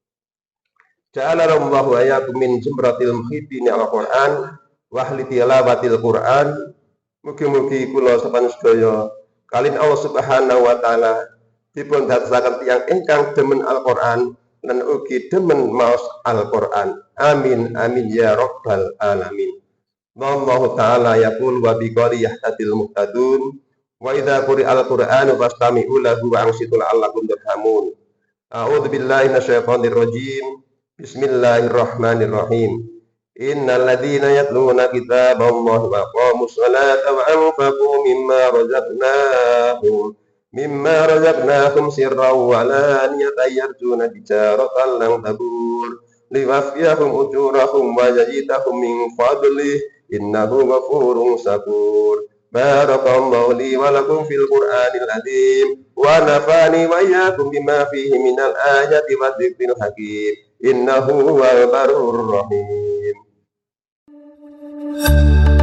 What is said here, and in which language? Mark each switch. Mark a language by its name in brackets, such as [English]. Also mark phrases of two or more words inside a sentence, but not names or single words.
[Arabic] جعل الله إياكم من زمرة المحبين القرآن وأهل تلاوة القرآن. [Javanese] Mugi-mugi kula sapan sedaya kalin Allah [Arabic] سبحانه وتعالى [Javanese] dipun dadosaken tiyang ingkang demen Al-Qur'an lan ugi demen maos Al-Qur'an. [Arabic] آمين آمين يا رب العالمين والله تعالى يقول وبقوله يهتدي المهتدون وإذا قرئ القرآن فاستمعوا له وأنصتوا لعلكم ترحمون. أعوذ بالله من الشيطان الرجيم بسم الله الرحمن الرحيم. إن الذين يتلون كتاب الله وأقاموا الصلاة وأنفقوا مما رزقناهم سرا وعلانية يرجون تجارة لن تبور ليوفيهم أجورهم ويزيدهم من فضله إنه غفور شكور. بارك الله لي ولكم في القرآن العظيم ونفعني وإياكم بما فيه من الآيات والذكر الحكيم إنه هو البر الرحيم.